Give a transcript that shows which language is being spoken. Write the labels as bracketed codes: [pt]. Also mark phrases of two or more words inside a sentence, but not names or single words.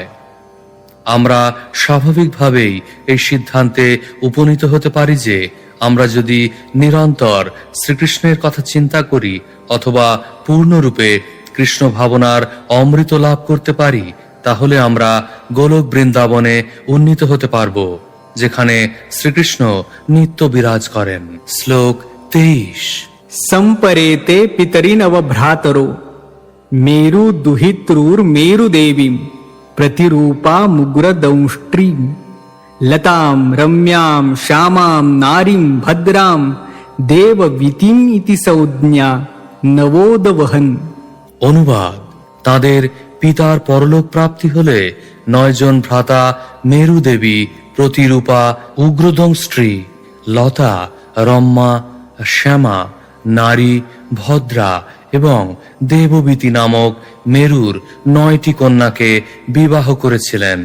[bn] আমরা স্বাভাবিকভাবেই এই সিদ্ধান্তে উপনীত হতে পারি যে আমরা যদি নিরন্তর শ্রীকৃষ্ণের কথা চিন্তা করি অথবা পূর্ণরূপে কৃষ্ণ ভাবনার অমৃত লাভ করতে পারি, তাহলে আমরা গোলক বৃন্দাবনে উন্নীত হতে পারব, যেখানে শ্রীকৃষ্ণ নিত্য বিরাজ করেন। শ্লোক 23। [sa] संपरेते पितरिनव भ्रातरो मेरु दुहितृर मेरु देवीं प्रतिरूपा मुग्रदंष्ट्रीं लतां रम्यां श्यामां नारीं भद्रां देववीतिम् इति संज्ञा नवोदवहन्। [bn] অনুবাদ: তাদের পিতার পরলোক প্রাপ্তি হলে 9 জন ভ্রাতা মেরু দেবী, প্রতিরূপা, উগ্রদংস্ত্রী, লতা, রম্মা, শ্যামা, নারী, ভদ্রা এবং দেববীতি নামক মেরুর 9টি কন্যাকে বিবাহ করেছিলেন।